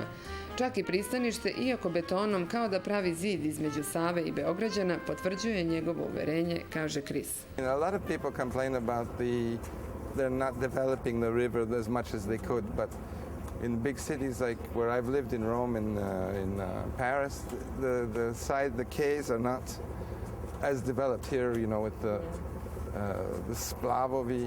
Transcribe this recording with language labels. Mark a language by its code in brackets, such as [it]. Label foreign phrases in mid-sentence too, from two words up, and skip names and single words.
[sr] Čak i pristanište, iako betonom kao da pravi zid između Save i Beograđana, potvrđuje njegovo uverenje, kaže Kris. [en] A lot of people complain about they're not developing the river as much as they could, but in big cities like where I've lived in Rome and in Paris, the quays are not as developed here, with the splavovi.